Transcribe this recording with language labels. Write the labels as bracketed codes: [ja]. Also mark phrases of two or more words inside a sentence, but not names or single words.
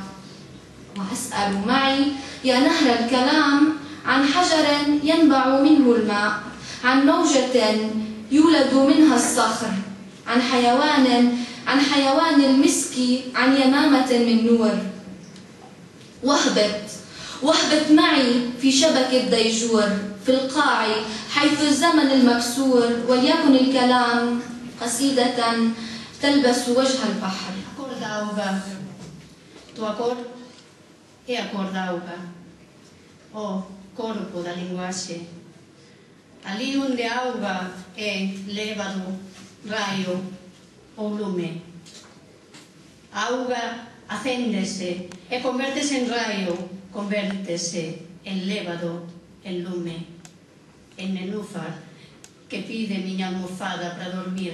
[ar] وأسأل معي يا نهر الكلام عن حجر ينبع منه الماء، عن موجة يولد منها الصخر، عن حيوان المسك، عن يمامة من نور. واهبط معي في شبك الديجور في القاع حيث الزمن المكسور، وليكن الكلام قصيدة تلبس وجه البحر. [gl] A cor da auga, tua cor é a cor da auga, o corpo da linguaxe. Ali onde a auga é lévado, raio ou lume. A auga acéndese e convértese en raio, convértese en lévado, en lume, en nenúfar que pide miña almofada para dormir.